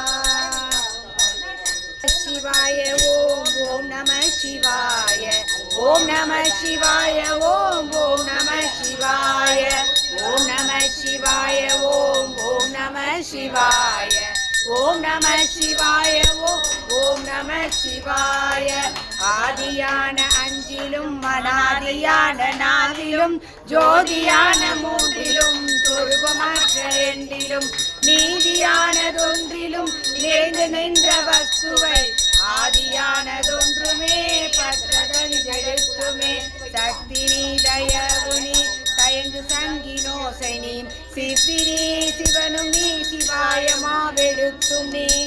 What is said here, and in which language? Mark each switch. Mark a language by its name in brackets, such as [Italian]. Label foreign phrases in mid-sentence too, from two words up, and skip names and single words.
[Sanskrit] शिवाय ॐ नमः शिवाय ॐ नमः शिवाय ॐ नमः शिवाय ॐ नमः शिवाय ॐ नमः शिवाय ॐ नमः शिवाय ॐ नमः [Tamil] शिवाय ஆதியான அஞ்சிலும் மனாதியான நாவிலும் ஜோதியான மூன்றிலும் சொருபமற்ற எண்டிலும் நீதியானதொன்றிலும் நிறைந்து நின்ற வஸ்துவை ஆதியானதொன்றுமே பற்றதஞ்செழுத்துமே சக்தி நீ தயவு நீ தயங்கு சங்கினோசை நீ சித்தி நீ சிவனும் நீ சிவாயமாவெழுத்தும் நீ